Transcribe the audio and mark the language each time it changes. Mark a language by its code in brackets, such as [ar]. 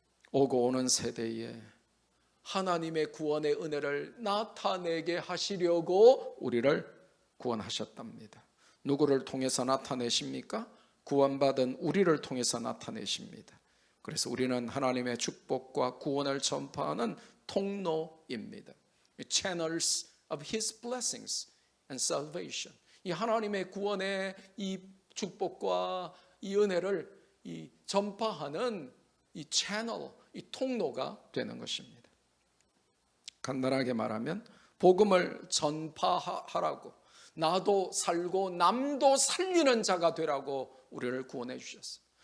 [ko] 오고 오는 세대에 하나님의 구원의 은혜를 나타내게 하시려고 우리를 구원하셨답니다. 누구를 통해서 나타내십니까? 구원받은 우리를 통해서 나타내십니다. 그래서 우리는 하나님의 축복과 구원을 전파하는 통로입니다. [en] Channels of His blessings and salvation. [ko] 이 하나님의 구원의 이 축복과 이 은혜를 이 전파하는 이 채널, 이 통로가 되는 것입니다. 간단하게 말하면 복음을 전파하라고, 나도 살고 남도 살리는 자가 되라고 우리를 구원해 주셨어요.